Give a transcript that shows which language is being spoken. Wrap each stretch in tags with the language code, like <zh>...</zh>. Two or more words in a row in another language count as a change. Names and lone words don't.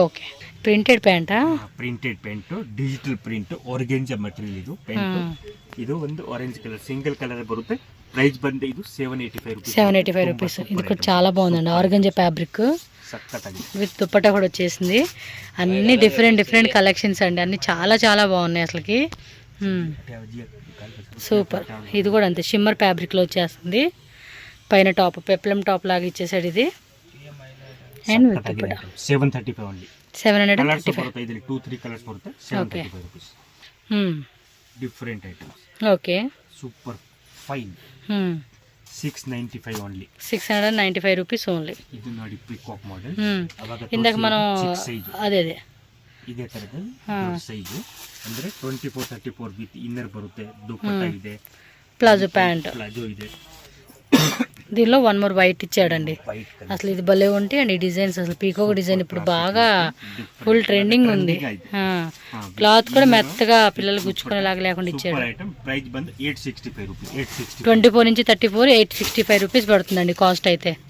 <en>okay, printed pant, printed pant, digital print, organza material ಇದು ಪ್ಯಾಂಟ್.</en> <kn>ಇದು ಒಂದು ಆರೆಂಜ್ ಕಲರ್ ಸಿಂಗಲ್ ಕಲರ್ ಬರುತ್ತೆ.</kn> <te>ప్రైస్ బండి ఇది 785 రూపీస్. 785 రూపీస్. ఇది కూడా చాలా బాగుందండి, ఆర్గంజా ఫ్యాబ్రిక్ విత్ దుపట్టా కూడా వచ్చేసింది. అన్ని డిఫరెంట్ కలెక్షన్స్ అండి, అన్ని చాలా చాలా బాగున్నాయి అసలుకి. సూపర్. ఇది కూడా అంతే షిమ్మర్ ఫ్యాబ్రిక్ లో వచ్చేస్తుంది. పైన టాప్ పెప్లం టాప్ లాగా ఇచ్చేసాడు ఇది. అండ్ విత్ దుపట్టా 735 ఓన్లీ. 735.</te> <kn>ಇದರಲ್ಲಿ 2-3 కలర్స్ ಬರುತ್ತೆ. 735 రూపీస్. డిఫరెంట్ ఐటమ్స్.</kn> <te>ఓకే, సూపర్ ఫైన్. 695 ఓన్లీ. 695</te> <en>rupees only.</en> <kn>ಇದು ನೋಡಿ ಪಿಕಾಕ್ ಮಾಡೆಲ್.</kn> <te>ఇందాక మనం అదే</te> <kn>ಇದೇ ತರದ್ದು ಸೈಜ್ ಅಂದ್ರೆ 24-34 ವಿತ್ ಇನ್ನರ್ ಬರುತ್ತೆ. ದುಪಟ್ಟಾ ಇದೆ,</kn> <en>palazzo pant,</en> <kn>ప్లాజో ಇದೆ.</kn> <te>దీనిలో 1 మోర్ వైట్ ఇచ్చాడండి. అసలు ఇది భలే ఉంటాయి అండి డిజైన్స్. అసలు పీకోక్ డిజైన్ ఇప్పుడు బాగా ఫుల్ ట్రెండింగ్ ఉంది. క్లాత్ కూడా మెత్తగా పిల్లలు గుచ్చుకునేలాగా లేకుండా ఇచ్చాడు. 24 నుంచి 34 865 రూపీస్ పడుతుందండి కాస్ట్ అయితే.</te>